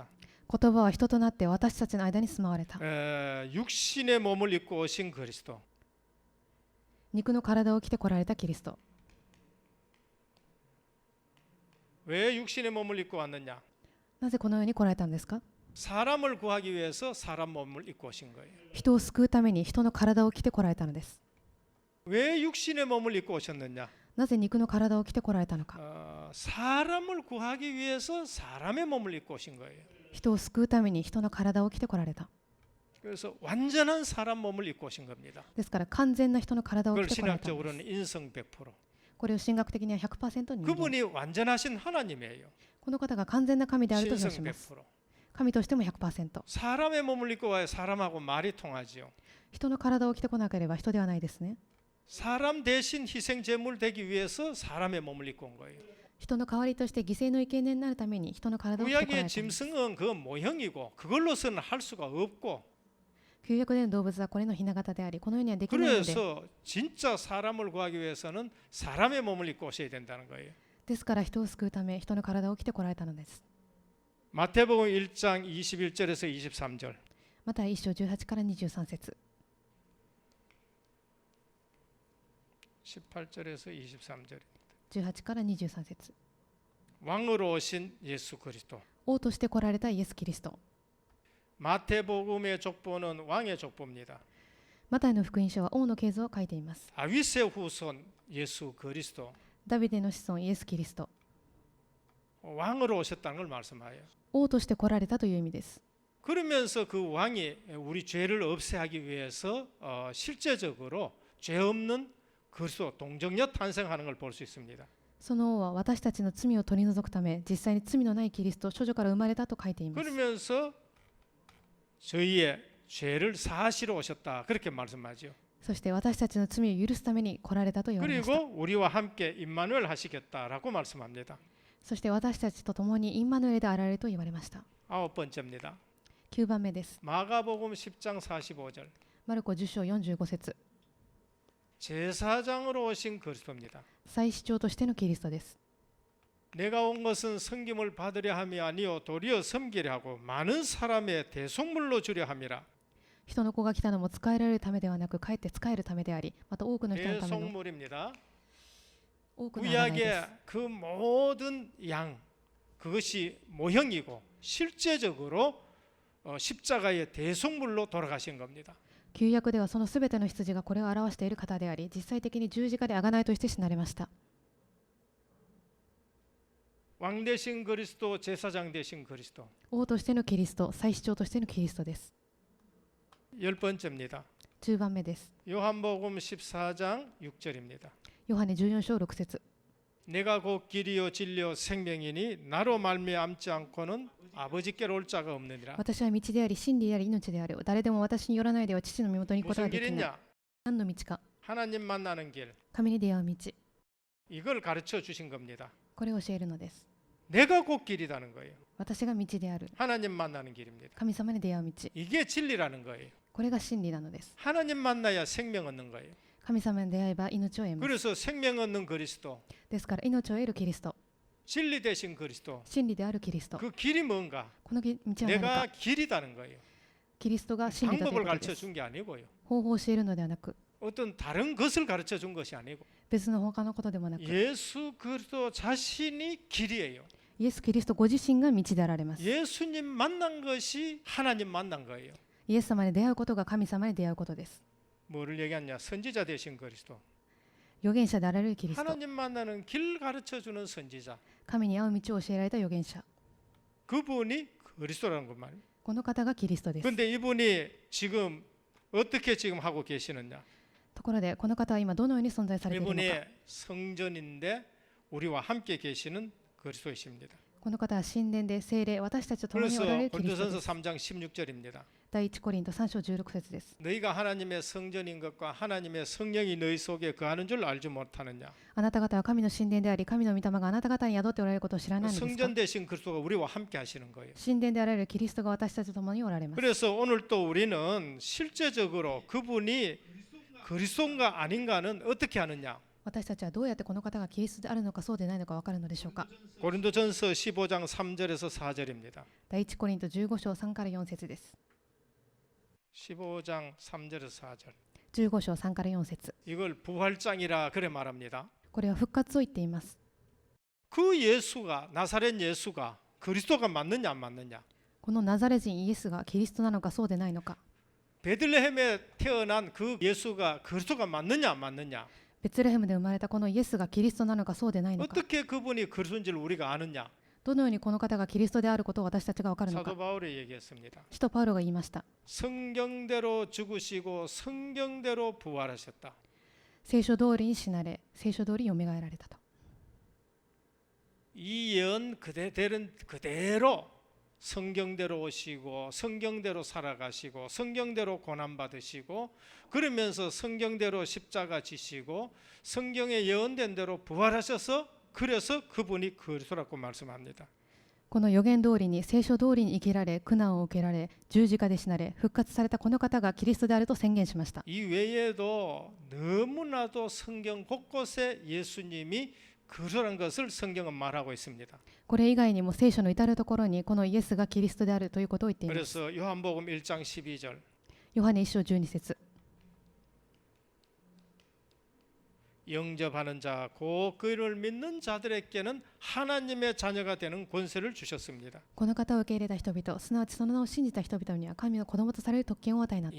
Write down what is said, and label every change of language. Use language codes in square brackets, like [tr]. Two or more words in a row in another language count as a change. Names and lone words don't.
[ja] 言葉は人となって私たちの間に住まわれた。 [ko] 육신의 몸을 입고 오신 그리스도. [ja] 肉の体を着て来られたキリスト。 [ko] 왜 육신의 몸을 입고 왔느냐? [ja] なぜこのように来られたんですか。 [ko] 사람을 구하기 위해서 사람 몸을 입고 오신 거예요. [ja] 人を救うために人の体を着て来られたのです。 [ko] 왜 육신의 몸을 입고 오셨느냐? [ja] なぜ肉の体を着て来られたのか。 [ko] 사람을 구하기 위해서 사람의 몸을 입고 오신 거예요. [ja] 人を救うために人の体を着て来られた。 [ko] 그래서 완전한 사람 몸을 입고 오신 겁니다. [ja] ですから完全な人の体を [ko] 그걸 [ja] 着て来られたのです。 [ko] 신학적으로는 인성 100%. [ja] これを神学的には 100% 人間。 [ko] 그분이 완전하신 하나님이에요. [ja] この方が完全な神であると表し [ko] 신성 [ja] ます。 [ko] 100%. [ja] 神としても 100%。 [ko] 사람의 몸을 입고 와야 사람하고 말이 통하지요. [ja] 人の体を着てこなければ人ではないですね。 [ko] 사람 대신 희생 제물 되기 위해서 사람의 몸을 입고 온 거예요. [ja] 人の代わりとして犠牲の生贄になるために人の体を着てこられ [ko] 구약의 [ja] たんです。 [ko] 짐승은 그 모형이고 그걸로서는 할 수가 없고 [ja] 旧約での動物はこれの雛形であり、このようにはできないので、 [ko] 그래서 진짜 사람을 구하기 위해서는 사람의 몸을 입고 오셔야 된다는 거예요. [ja] ですから人を救うため人の体を着てこられたのです。 [ko] 마태복음 1장 21절에서 23절. [ja] また1章18から23節、 [ko] 18절에서 23절. [ja] 18 から23節。 [ko] 왕으로 오신 예수 그리스도. [ja] 王として来られたイエス・キリスト。 [ko] 마태복음의 족보는 왕의 족보입니다. [ja] マタイの福音書は王の系図を書いています。 [ko] 다윗의 후손 예수 그리스도. [ja] ダビデの子孫イエス・キリスト。 [ko] 왕으로 오셨다는 걸 말씀하여요. [ja] 王として来られたという意味です。 [ko] 그러면서 그 왕이 우리 죄를 없애하기 위해서 실제적으로 죄 없는 그리스도 동정녀 탄생하는 걸 볼 수 있습니다. [ja] その王は私たちの罪を取り除くため、実際に罪のないキリスト、処女から生まれたと書いています。 [ko] 그러면서 저희의 죄를 사하시러 오셨다 그렇게 말씀하죠. [ja] そして私たちの罪を許すために来られたと言われました。 [ko] 그리고 우리와 함께 임마누엘 하시겠다라고 말씀합니다. [ja] そして私たちと共にインマヌエルであられると言われました。 [ko] 9번째입니다. [ja] 9番目です。 [ko] 마가복음 10장 45절. [ja] マルコ10章45節、 [ko] 제사장으로 오신 그리스도입니다. [ja] 祭司長としてのキリストです。 [ko] 내가 온 것은 섬김을 받으려 함이 아니요 도리어 섬기려 하고 많은 사람의 대속물로 주려 함이라. [ja] 人の子が来たのも使えられるためではなく、かえって使えるためであり、また多くの人のための [ko] 대속물입니다. [ja] 多くの贖いで [ko] 구약의 [ja] す。 [ko] 그 모든 양 그것이 모형이고 실제적으로 십자가의 대속물로 돌아가신 겁니다. [ja] 旧約ではそのすべての羊がこれを表している方であり、実際的に十字架で贖いとして死なれました。 [ko] 왕 대신 그리스도, 제사장 대신 그리스도. [ja] 王としてのキリスト、祭司長としてのキリストです。 [ko] 10번째입니다. [ja] 10番目です。 [ko] 요한복음 14장 6절입니다. [ja] ヨハネ14章6節、 [ko] 내가 곧 길이요 진리요 생명이니 나로 말미암지 않고는 아버지께로 올 자가 없느니라. [ja] 私は道であり真理であり命である。誰でも私によらないでは父の身元に行くことが [ko] 무슨 [ja] できない。 [ko] 길이냐? [ja] 何の道か、 [ko] 하나님 만나는 길. [ja] 神に出会う道、 [ko] 이걸 가르쳐 주신 겁니다. [ja] これを教えるのです。 [ko] 내가 곧 길이라는 거예요. [ja] 私が道である。 [ko] 하나님 만나는 길입니다. [ja] 神様に出会う道、 [ko] 이게 진리라는 거예요. [ja] これが真理なのです。 [ko] 하나님 만나야 생명 얻는 거예요. [ja] 神様に出会えば命を得ます。 [ko] 그래서 생명 얻는 그리스도, [ja] ですから命を得るキリスト、 [ko] 진리 되신 그리스도. [ja] 真理であるキリスト、 [ko] 그 길이 뭔가? [ja] この道は何か、 [ko] 내가 길이다는 거예요. [ja] キリストが真理だという [ko] 방법을 [ja] ことで [ko] 가르쳐 [ja] す。 [ko] 준 게 아니고요. [ja] 方法を教えるのではなく、 [ko] 어떤 다른 것을 가르쳐 준 것이 아니고 [ja] 別の他のことでもなく、 [ko] 예수 그리스도 자신이 길이에요. [ja] イエス・キリストご自身が道であられます。 [ko] 예수님 만난 것이 하나님 만난 거예요. [ja] イエス様に出会うことが神様に出会うことです。 [ko] 뭐를 얘기하냐? 선지자 되신 그리스도. [ja] 預言者であられるキリスト、 [ko] 하나님 만나는 길 가르쳐 주는 선지자. [ja] 神に会う道を教えられた預言者、 [ko] 그분이 그리스도라는 것 말이에요. [ja] この方がキリストです。 [ko] 근데 이분이 지금 어떻게 지금 하고 계시느냐? [ja] ところでこの方は今どのように存在されているの [ko] 이분이 [ja] か。 [ko] 성전인데 우리와 함께 계시는 그리스도이십니다. [ja] この方は神殿で聖霊、私たちと共におられ [ko] 그래서 [ja] るキリストで [ko] 고린도전서 [ja] す。 [ko] 3장 16절입니다. [ja] 第一コリント3章16節です。 [ko] 너희가 하나님의 성전인 것과 하나님의 성령이 너희 속에 거하는 줄 알지 못하느냐? [ja] あなた方は神の神殿であり、神の御霊があなた方に宿っておられることを知らないのですか。 [ko] 성전 되신 그리스도가 우리와 함께 하시는 거예요. [ja] 神殿であられるキリストが私たちと共におられます。 [ko] 그래서 오늘 또 우리는 실제적으로 그분이 그리스도인가 아닌가는 어떻게 하느냐? [ja] 私たちはどうやってこの方がキリストであるのかそうでないのか分かるのでしょうか。 [ko] 고린도전서 15장 3절에서 4절입니다. [ja] 第一コリント15章3から4節です。 [ko] 15장 3절에서 4절. [ja] 15 章3から4節、 [ko] 이걸 부활장이라 그래 말합니다. [ja] これは復活を言っています。 [ko] 그 예수가 나사렛 예수가 그리스도가 맞느냐 안 맞느냐? [ja] このナザレ人イエスがキリストなのかそうでないのか、 [ko] 베들레헴에 태어난 그 예수가 그리스도가 맞느냐 안 맞느냐? [ja] ベツレヘムで生まれたこのイエスがキリストなのかそうでないのか、 [ko] 어떻게 그분이 그리스도인지를 우리가 아느냐? [ja] どのようにこの方がキリストであることを私たちが分かるのか。 [ko] 사도 바울이 얘기했습니다. [ja] 使徒パウロが言いました。 [ko] 성경대로 죽으시고 성경대로 부활하셨다. [ja] 聖書通りに死なれ、聖書通りよみがえられたと。 [ko] 이 예언 그대로 성경대로 오시고 성경대로 살아가시고 성경대로 고난받으시고 그러면서 성경대로 십자가 지시고 성경에 예언된 대로 부활하셔서 그래서 그분이 그리스도라고 말씀합니다. [ja] この予言通りに聖書通りに生きられ苦難を受けられ十字架で死なれ復活されたこの方がキリストであると宣言しました。 [ko] 이 외에도 너무나도 성경 곳곳에 예수님이 그리스도라는 것을 성경은 말하고 있습니다. [ja] これ以外にも聖書の至るところにこのイエスがキリストであるということを言っています。 [ko] 그래서 요한복음 1장 12절 [ja] ヨハネ1章12節 [ko] 영접하는 자, 곧 그를 믿는 자들에게는 하나님의 자녀가 되는 권세를 주셨습니다. [ja] この方を受け入れた人々すなわちその名を信じた人々には神の子供とされる特権を与えになった。